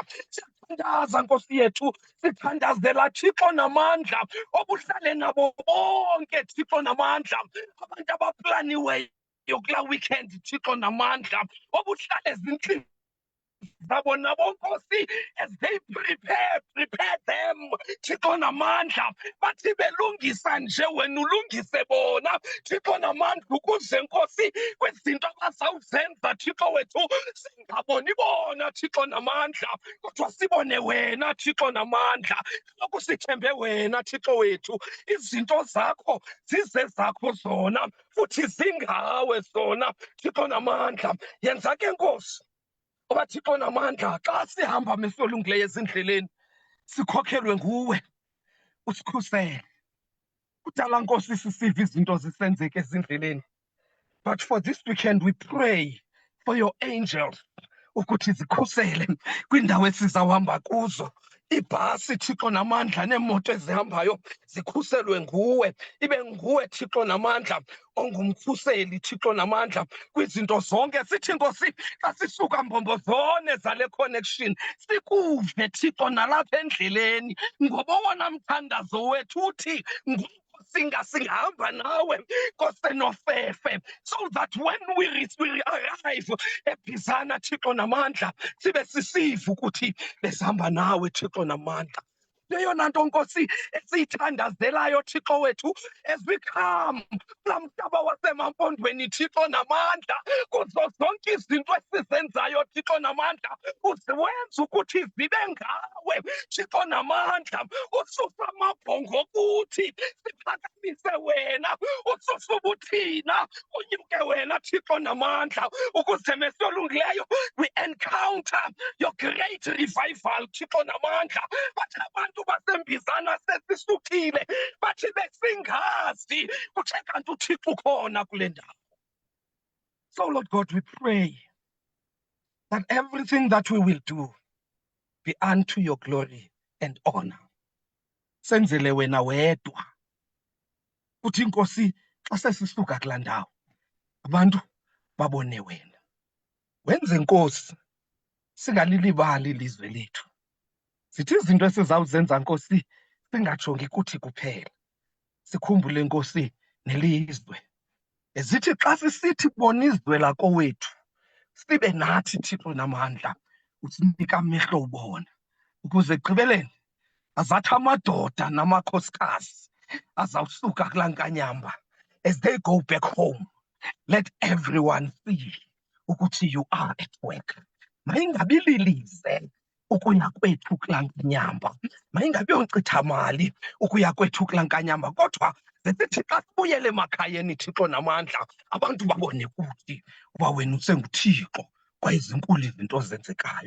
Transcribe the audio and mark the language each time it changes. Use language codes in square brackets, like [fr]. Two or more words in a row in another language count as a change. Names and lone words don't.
[xh] Siyathandaza Nkosi yethu, sithandazela Thixo namandla obuhlale nabo bonke Thixo namandla, abantu abaplaniweyo kula weekend Thixo namandla, obuhlale ezindlini zabo nabo Nkosi, [en] as they prepare them Thixo namandla, [xh] bathi belungisa nje wena ulungise bona Thixo namandla, [en] ukuze Nkosi kwezinto abazawuzenza Thixo wethu singaboni bona Thixo namandla, kodwa sibone wena Thixo namandla. [xh] Kaloku sithembe wena Thixo wethu, izinto zakho zize zakho zona futhi zingawe zona Thixo namandla. Yenza ke Nkosi oba Thixo namandla, xa sihamba mesolungileyo ezindleleni sikhokhelwe nguwe, usikhusele. Kudala Nkosi sisiva izinto zisenzeka ezindleleni, [en] but for this weekend we pray for your angels [xh] ukuthi zikhusele kwindawo esizawuhamba kuzo. Ibhasi Thixo namandla neemoto ezihambayo zikhuselwe nguwe, ibe nguwe Thixo namandla ongumkhuseli Thixo namandla kwizinto zonke. Sithi Nkosi xa sisuka mbombozone zale connection sikuve Thixo nalapha endleleni, ngoba owona mthandazo wethu uthi singahamba nawe Nkosi nofefe, [en] so that when we arrive [xh] eBizana Thixo namandla sibe sisiva ukuthi besihamba nawe Thixo namandla. Leyona nto Nkosi esiyithandazelayo Thixo wethu, [en] as we come [xh] kulaa mhlaba wasemampondweni Thixo namandla, kuzo zonke izinto esizenzayo Thixo namandla, uziwenza ukuthi zibe ngawe Thixo namandla. Ususa amabhongo kuthi siphakamise wena, ususa ubuthina unyuke wena Thixo namandla, ukuze mesolungileyo [en] we encounter your great revival [xh] Thixo namandla. Bathi abantu baseMbizana sesisukile, bathi besingazi kuthe kanti uThixo ukhona kule ndawo. [en] So Lord God, we pray that everything that we will do be unto your glory and honor. [xh] Senzele wena wedwa, uthi Nkosi xa sesisuka kulaa ndawo abantu babone wena. Wenze Nkosi singalilibali ilizwe lethu. Zithi izinto esizawuzenza Nkosi singajongi kuthi kuphela, sikhumbule Nkosi nelizwe. Zithi xa sisithi bona izwe lakowethu, sibe nathi Thixo namandla usinika amehlo ubona, ukuze ekugqibeleni azathi amadoda namakhosikazi azawusuka kulaa nkanyamba, [en] as they go back home, let everyone see ukuthi you are at work. [xh] Mayingabi lilize ukuya kwethu kulaa nkanyamba, mayingabi yonkcitha mali ukuya kwethu kulaa nkanyamba, kodwa zesithi xa sibuyele emakhayeni Thixo namandla, abantu babone kuthi uba wena usenguThixo kwaye zinkulu izinto ozenzekayo.